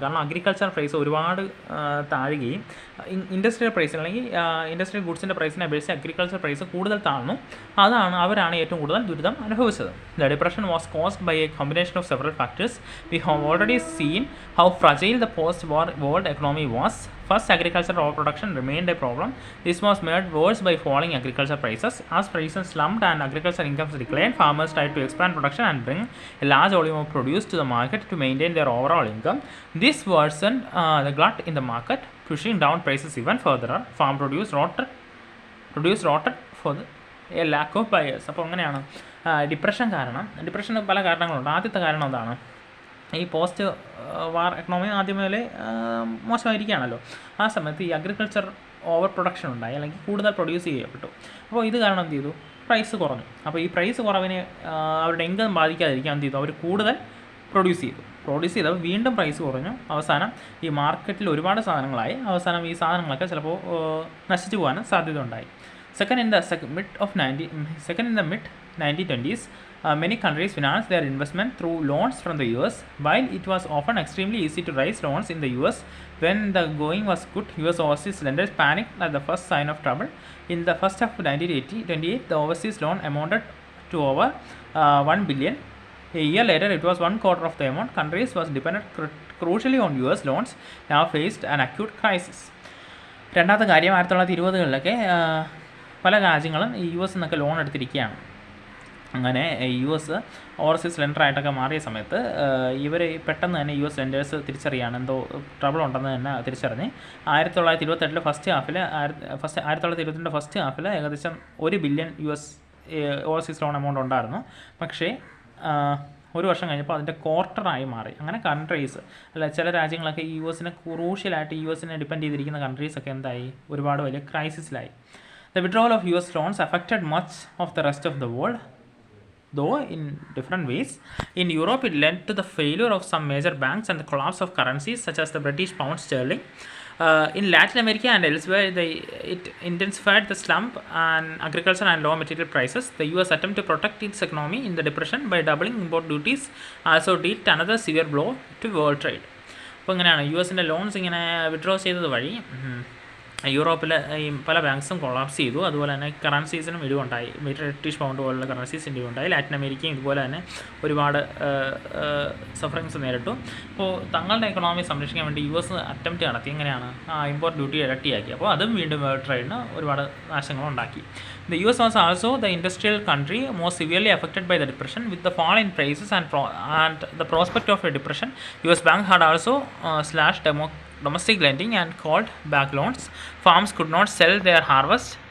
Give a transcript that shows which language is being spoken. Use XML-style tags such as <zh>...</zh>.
<ml>കാരണം agriculture price ഒരുപാട് താഴുകയും ഇൻഡസ്ട്രിയൽ പ്രൈസ് അല്ലെങ്കിൽ ഇൻഡസ്ട്രിയൽ ഗുഡ്സിൻ്റെ പ്രൈസിനെ അപേക്ഷിച്ച് അഗ്രികൾച്ചർ പ്രൈസ് കൂടുതൽ താഴ്ന്നു. അവരാണ് ഏറ്റവും കൂടുതൽ ദുരിതം അനുഭവിച്ചത്.</ml> <en>The depression was caused by a combination of several factors. We have already seen how fragile the post war world economy was. First, agricultural overproduction remained a problem. This was made worse by falling agriculture prices. As prices slumped and agriculture incomes declined, farmers tried to expand production and bring a large volume of produce to the market to maintain their overall income. This worsened the glut in the market, pushing down prices even further. Farm produce rotted for a lack of buyers.</en> <ml>അപ്പോൾ അങ്ങനെയാണ് ഡിപ്രഷന് പല കാരണങ്ങളുണ്ട്. ആദ്യത്തെ കാരണം എന്താണ്? ഈ post വാർ economy ആദ്യം മുതലേ മോശമായിരിക്കുകയാണല്ലോ. ആ സമയത്ത് ഈ അഗ്രികൾച്ചർ ഓവർ പ്രൊഡക്ഷൻ ഉണ്ടായി, അല്ലെങ്കിൽ കൂടുതൽ പ്രൊഡ്യൂസ് ചെയ്യപ്പെട്ടു. അപ്പോൾ ഇത് കാരണം എന്ത് ചെയ്തു? പ്രൈസ് കുറഞ്ഞു. അപ്പോൾ ഈ പ്രൈസ് കുറവിന് അവരുടെ ഇൻകം ബാധിക്കാതിരിക്കാൻ എന്ത് ചെയ്തു? അവർ കൂടുതൽ പ്രൊഡ്യൂസ് ചെയ്തപ്പോൾ വീണ്ടും പ്രൈസ് കുറഞ്ഞു. അവസാനം ഈ മാർക്കറ്റിൽ ഒരുപാട് സാധനങ്ങളായി. അവസാനം ഈ സാധനങ്ങളൊക്കെ ചിലപ്പോൾ നശിച്ചു പോകാനും സാധ്യത ഉണ്ടായി.</ml> <en>Second, in the mid-1920s, many countries financed their investment through loans from the US. While it was often extremely easy to raise loans in the US when the going was good, US overseas lenders panicked at the first sign of trouble. In the first half of 1928, the overseas loan amounted to over $1 billion. A year later, it was one quarter of the amount. Countries was dependent crucially on US loans, now faced an acute crisis.</en> <ml>രണ്ടാമത്തെ കാര്യം 1920കളിലൊക്കെ പല രാജ്യങ്ങളും ഈ US എന്നൊക്കെ loan എടുത്തിരിക്കുകയാണ്. അങ്ങനെ US overseas ലെൻഡറായിട്ടൊക്കെ മാറിയ സമയത്ത് ഇവർ പെട്ടെന്ന് തന്നെ US ലെൻഡേഴ്സ് തിരിച്ചറിയാണ് എന്തോ ട്രബിൾ ഉണ്ടെന്ന് തന്നെ തിരിച്ചറിഞ്ഞ് 1928 ഫസ്റ്റ് ഹാഫിൽ 1922 ഫസ്റ്റ് ഹാഫിൽ ഏകദേശം $1 ബില്യൺ ഓവർസീസ് ലോൺ എമൗണ്ട് ഉണ്ടായിരുന്നു. പക്ഷേ ഒരു വർഷം കഴിഞ്ഞപ്പോൾ അതിൻ്റെ ക്വാർട്ടറായി മാറി. അങ്ങനെ കൺട്രീസ് ചില രാജ്യങ്ങളൊക്കെ US ക്രൂഷ്യലായിട്ട് US ഡിപ്പെൻഡ് ചെയ്തിരിക്കുന്ന കൺട്രീസൊക്കെ എന്തായി? ഒരുപാട് വലിയ ക്രൈസിസിലായി.</ml> <en>The withdrawal of US loans affected much of the rest of the world, though in different ways. In Europe, it led to the failure of some major banks and the collapse of currencies such as the British pound sterling. In Latin America and elsewhere, it intensified the slump and agriculture and low material prices. The US attempt to protect its economy in the depression by doubling import duties also dealt another severe blow to world trade.</en> <ml>അപ്പോൾ ഇങ്ങനെയാണ് US loans ഇങ്ങനെ withdraw ചെയ്തത് വഴി യൂറോപ്പിൽ ഈ പല ബാങ്ക്സും collapse ചെയ്തു. അതുപോലെ തന്നെ കറൻസീസിനും ഇടിവുണ്ടായി. ബ്രിട്ടീഷ് പൗണ്ട് പോലുള്ള കറൻസീസിന് ഇടിവുണ്ടായി. ലാറ്റിൻ അമേരിക്കയും ഇതുപോലെ തന്നെ ഒരുപാട് സഫറിങ്സ് നേരിട്ടു. അപ്പോൾ തങ്ങളുടെ എക്കണോമി സംരക്ഷിക്കാൻ വേണ്ടി US അറ്റംപ്റ്റ് നടത്തി. എങ്ങനെയാണ്? Import duty ഇരട്ടിയാക്കി. അപ്പോൾ അതും വീണ്ടും വേൾഡ് ട്രേഡിന് ഒരുപാട് നാശങ്ങളുണ്ടാക്കി.</ml> <en>The US was also the industrial country most severely affected by the depression. With the fall in prices and the prospect of a depression, US bank had also slashed domestic lending and called back loans. Farms could not sell their harvest.</en>